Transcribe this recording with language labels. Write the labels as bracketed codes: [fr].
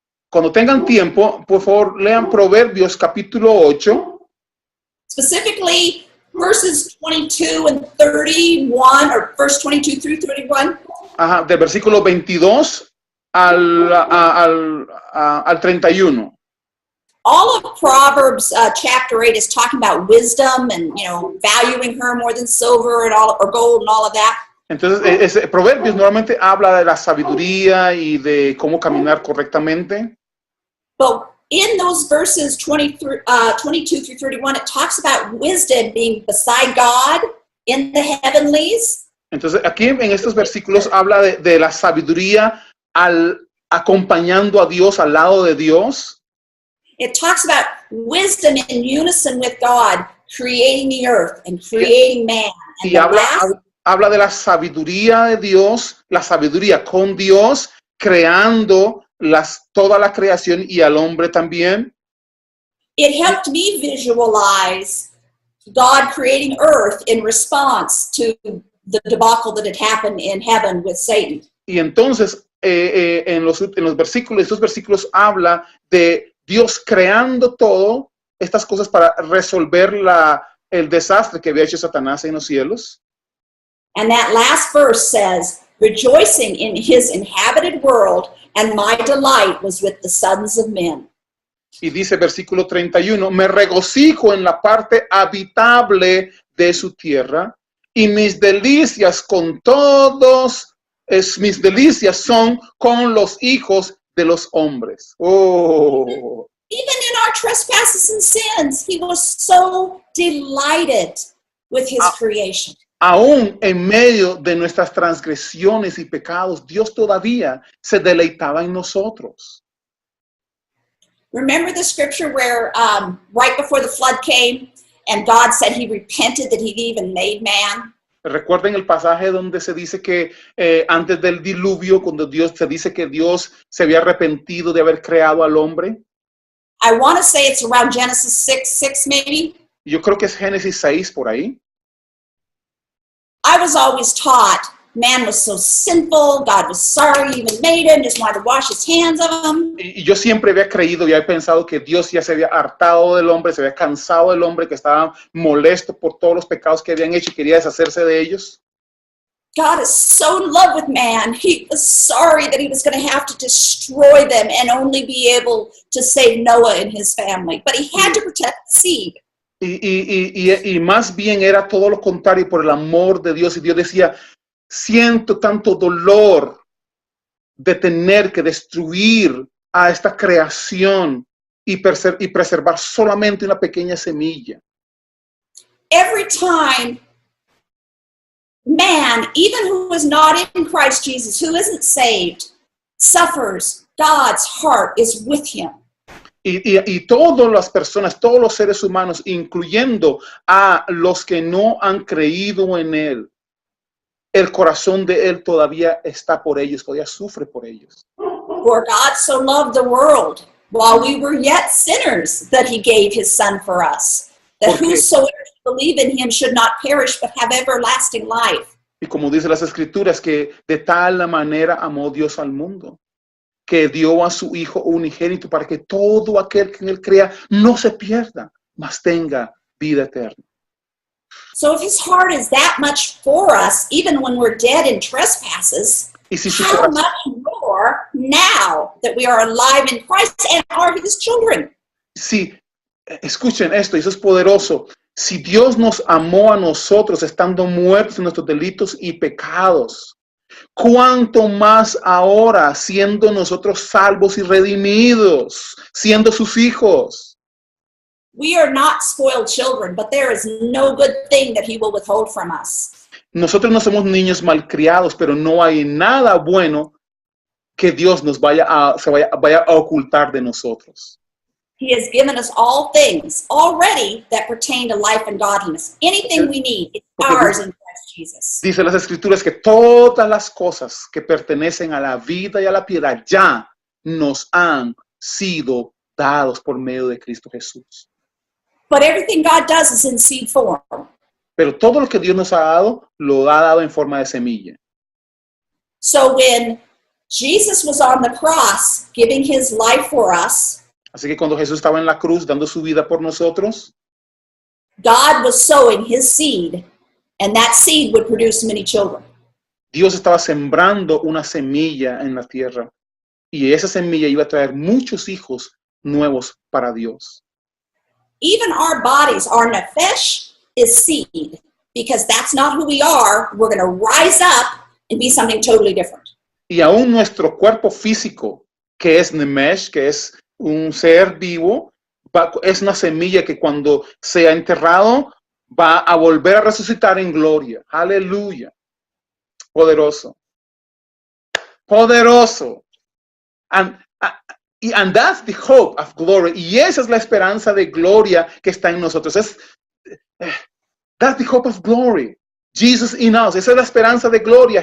[es] Cuando tengan tiempo, por favor, lean Proverbios capítulo 8. [en] Specifically, verses 22 and 31, or verse 22 through 31. [es] Ajá, del versículo 22 al 31. [en] All of Proverbs chapter 8 is talking about wisdom and, valuing her more than silver and all, or gold and all of that. [es] Entonces, Proverbios normalmente habla de la sabiduría y de cómo caminar correctamente. [en] But in those verses 22 through 31, it talks about wisdom being beside God in the heavenlies. [es] Entonces, aquí en estos versículos habla de la sabiduría acompañando a Dios, al lado de Dios. [en] It talks about wisdom in unison with God, creating the earth and creating man. And [es] habla de la sabiduría de Dios, la sabiduría con Dios, creando toda la creación y al hombre también. [en] It helped me visualize God creating earth in response to the debacle that had happened in heaven with Satan. [es] Y entonces, en los versículos, estos versículos habla de Dios creando todo estas cosas para resolver el desastre que había hecho Satanás en los cielos. [en] And that last verse says, rejoicing in his inhabited world, and my delight was with the sons of men. [es] Y dice versículo 31, me regocijo en la parte habitable de su tierra, y mis delicias con todos, mis delicias son con los hijos de los hombres. Oh. [en] Even in our trespasses and sins, he was so delighted with his creation. [es] Aún en medio de nuestras transgresiones y pecados, Dios todavía se deleitaba en nosotros. [en] Remember the scripture where right before the flood came and God said he repented that he'd even made man? [es] Recuerden el pasaje donde se dice que antes del diluvio, cuando Dios se dice que Dios se había arrepentido de haber creado al hombre. [en] I want to say it's around Genesis 6 maybe. [es] Yo creo que es Génesis 6 por ahí. [en] I was always taught man was so sinful, God was sorry he even made him, just wanted to wash his hands of him. [es] Y yo siempre había creído y había pensado que Dios ya se había hartado del hombre, se había cansado del hombre, que estaba molesto por todos los pecados que habían hecho y quería deshacerse de ellos. [en] God is so in love with man. He was sorry that he was going to have to destroy them and only be able to save Noah and his family. But he had to protect the seed. [es] Y más bien era todo lo contrario por el amor de Dios. Y Dios decía, siento tanto dolor de tener que destruir a esta creación y preservar solamente una pequeña semilla. [en] Every time man, even who is not in Christ Jesus, who isn't saved, suffers, God's heart is with him. [es] Y todas las personas, todos los seres humanos, incluyendo a los que no han creído en Él, el corazón de Él todavía está por ellos, todavía sufre por ellos. [en] For God so loved the world while we were yet sinners that he gave his son for us, that whosoever believe in him should not perish but have everlasting life. [es] Y como dice las Escrituras, que de tal manera amó Dios al mundo, que dio a su Hijo unigénito para que todo aquel que en Él crea no se pierda, mas tenga vida eterna. [en] So if his heart is that much for us, even when we're dead in trespasses, how much more now that we are alive in Christ and are his children? [es] Sí, escuchen esto, eso es poderoso. Si Dios nos amó a nosotros estando muertos en nuestros delitos y pecados, ¿cuánto más ahora siendo nosotros salvos y redimidos, siendo sus hijos? [en] We are not spoiled children, but there is no good thing that he will withhold from us. [es] Nosotros no somos niños malcriados, pero no hay nada bueno que Dios nos vaya a ocultar de nosotros. [en] He has given us all things already that pertain to life and godliness. Anything we need is ours in Christ Jesus. [es] Dice las Escrituras que todas las cosas que pertenecen a la vida y a la piedad ya nos han sido dados por medio de Cristo Jesús. [en] But everything God does is in seed form. [es] Pero todo lo que Dios nos ha dado, lo ha dado en forma de semilla. [en] So when Jesus was on the cross, giving his life for us, [es] Así que cuando Jesús estaba en la cruz dando su vida por nosotros, [en] God was sowing his seed, and that seed would produce many children. [es] Dios estaba sembrando una semilla en la tierra y esa semilla iba a traer muchos hijos nuevos para Dios. [en] Even our bodies, our nefesh is seed, because that's not who we are. We're going to rise up and be something totally different. [es] Y aún nuestro cuerpo físico, que es nemesh, que es un ser vivo, es una semilla que cuando sea enterrado va a volver a resucitar en gloria. Aleluya. Poderoso. Poderoso. [en] And that's the hope of glory. [es] Y esa es la esperanza de gloria que está en nosotros. [en] That's the hope of glory. Jesus in us. [es] Esa es la esperanza de gloria.